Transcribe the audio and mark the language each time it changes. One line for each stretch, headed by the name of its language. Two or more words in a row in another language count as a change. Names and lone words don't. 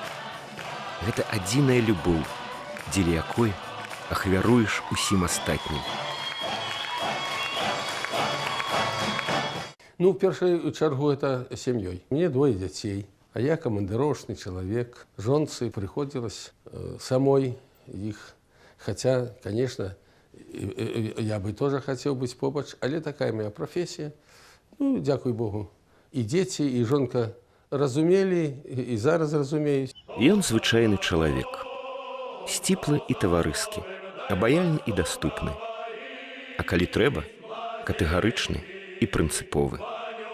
Belarusian: Гэта адзіная любоў, дзеля якой ахвяруеш усім астатнім. Ну, в першую чаргу, это сям'ёй. Мне 2 дзяцей, а я камандыровачны чалавек. Жонцы прыходзілася самой іх. Хаця,
Russian: конечно, я бы тоже
Belarusian: хацеў быць побач, але такая моя прафесія. Ну, дзякуй Богу. І дзеці, і жонка разумелі, і зараз разумеюць. Ён звычайны чалавек. Сціплы і таварыскі, абаяльны і даступны. А калі трэба, катэгарычны і прынцыповы.